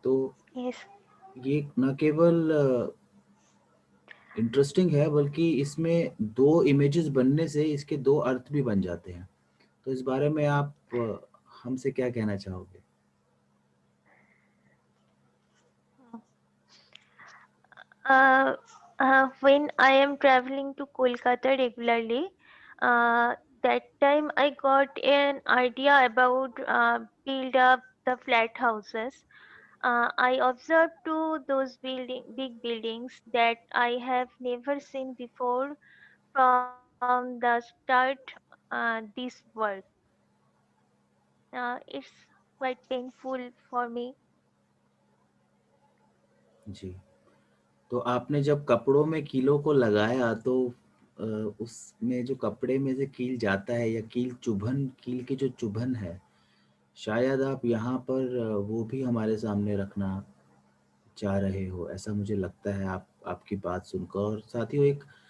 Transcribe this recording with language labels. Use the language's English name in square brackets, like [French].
[Hindi] तो [English] Yes. [Hindi] ये न केवल इंटरेस्टिंग है, बल्कि इसमें दो इमेजेस बनने से इसके दो अर्थ भी बन जाते हैं। तो इस बारे में आप हमसे क्या कहना चाहोगे? [English] Uh, when I am traveling to Kolkata regularly, that time I got an idea about build up the flat houses. I observed to those big buildings that I have never seen before from the start this work. It's quite painful for me. [Hindi] जी, तो आपने जब कपड़ों में कीलों को लगाया तो उसमें जो कपड़े में से कील जाता है, या कील की जो चुभन है, शायद आप यहाँ पर वो भी हमारे सामने रखना चाह रहे हो, ऐसा मुझे लगता है आपकी बात सुनकर। और साथ ही एक